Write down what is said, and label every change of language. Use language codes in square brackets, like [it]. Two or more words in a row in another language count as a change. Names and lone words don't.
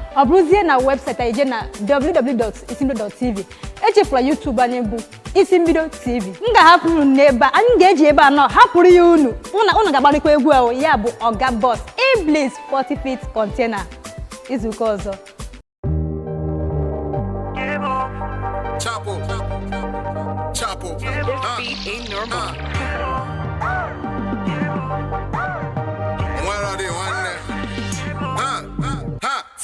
[ig] Ọ bụrụzie na webụsaịtị anyị, jee na w w w dot isimbido dot t v. Echefula YouTube anyị bụ Isi Mbido T V. M ga-ahapụ unu n'ebe a. Anyị ga-eji ebe a nọ hapụrụ ya unu. Unu, unu ga-agbarịkwa egwu a o. Ya bụ Oga Boss, Iblis [en] forty feet container. [ig] Izu ụka ọzọ. [en] Chapo. Chapo. This Ah. beat ain't normal. Ah. Where are they, one? Ah. Ah.